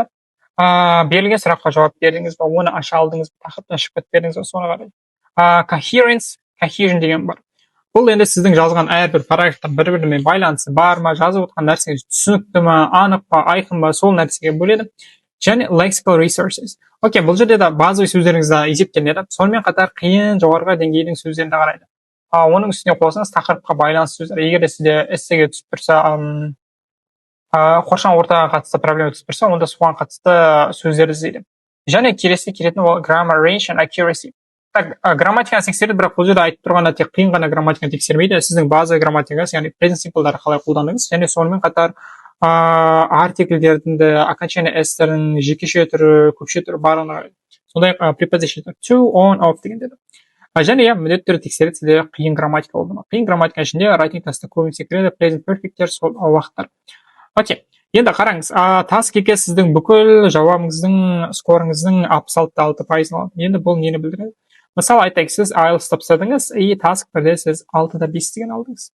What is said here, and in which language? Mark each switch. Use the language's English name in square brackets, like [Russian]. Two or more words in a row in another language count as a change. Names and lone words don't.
[Kazakh] Берілген сұраққа жауап бердіңіз бе, оны аша алдыңыз ба, тақырыптан шығып кетпедіңіз бе, соны қарайды. Cohesion деген бар. Бұл енді сіздің жазған әрбір параграфтан бір-бірімен байланысы бар ма, жазып отырған нәрсеңіз түсінікті ме, анық па, айқын ба, сол нәрсеге бөледі. Және [English] lexical resources. [Kazakh] Окей, бұл жерде де базовый сөздеріңізді есептеледі. Сонымен қатар қиын жоғарғы деңгейдің сөздерін де қарайды. Оның үстіне қосыңыз тақырыпқа байланысты сөздер. Егер де сізде эссеге түсіп тұрса, қоршаған ортаға қатысты проблема түсіп тұрса, онда соған қатысты сөздерді іздейді. [English] Және келесі келетін ол grammar range and accuracy. [Kazakh] Грамматиканы тексереді, бірақ бұл жерде айтып тұрғанда тек қиын ғана грамматиканы тексермейді. Сіздің базовый грамматикасы, яғни [English] present simple- [Kazakh] дарды қалай қолдандыңыз, және сонымен қатар артикльдердің де окончание s-тердің жекеше түрі, көпше түрі барлығына қарайды. Сондай [English] preposition to, on, of [Kazakh] дегендер. Және міндетті түрде тексереді, сізде қиын грамматика болды ма. Қиын грамматика ішінде [English] writing task- [Kazakh] та көбінесе кіреді, [English] present perfect- [Kazakh] тер, сол уақыттар. Окей. Енді қараңыз, task 2-ге сіздің бүкіл жауабыңыздың, скорыңыздың 66% алады. Енді бұл нені білдіреді? Мысалы айтайық, сіз IELTS тапсырдыңыз, и task 1-де сіз 6-5 деген алдыңыз.